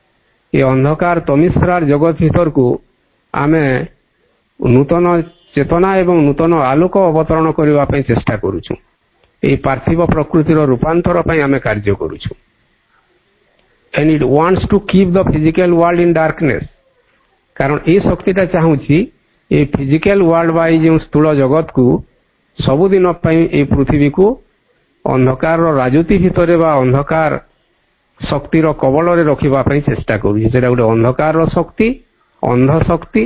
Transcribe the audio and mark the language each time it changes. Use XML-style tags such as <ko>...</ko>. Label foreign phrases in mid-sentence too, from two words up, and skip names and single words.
<or>ଏ ଅନ୍ଧକାର ତମିସ୍ରାର ଜଗତ ଭିତରକୁ ଆମେ ନୂତନ ଚେତନା ଏବଂ ନୂତନ ଆଲୋକ ଅବତରଣ କରିବା ପାଇଁ ଚେଷ୍ଟା କରୁଛୁ। ଏହି ପାର୍ଥିବ ପ୍ରକୃତିର ରୂପାନ୍ତର ପାଇଁ ଆମେ କାର୍ଯ୍ୟ କରୁଛୁ।</or> <en>and it wants to keep the physical world in darkness।</en> <or>କାରଣ ଏହି ଶକ୍ତିଟା ଚାହୁଁଛି ଏ</or> <en>physical world</en> <or>ବା ଏଇ ଯେଉଁ ସ୍ଥୂଳ ଜଗତକୁ ସବୁଦିନ ପାଇଁ এই ପୃଥିବୀକୁ ଅନ୍ଧକାରର ରାଜୁତି ଭିତରେ ବା ଅନ୍ଧକାର ଶକ୍ତିର କବଳରେ ରଖିବା ପାଇଁ ଚେଷ୍ଟା କରୁଛି। ସେଟା ଗୋଟେ ଅନ୍ଧକାରର ଶକ୍ତି, ଅନ୍ଧ ଶକ୍ତି।</or>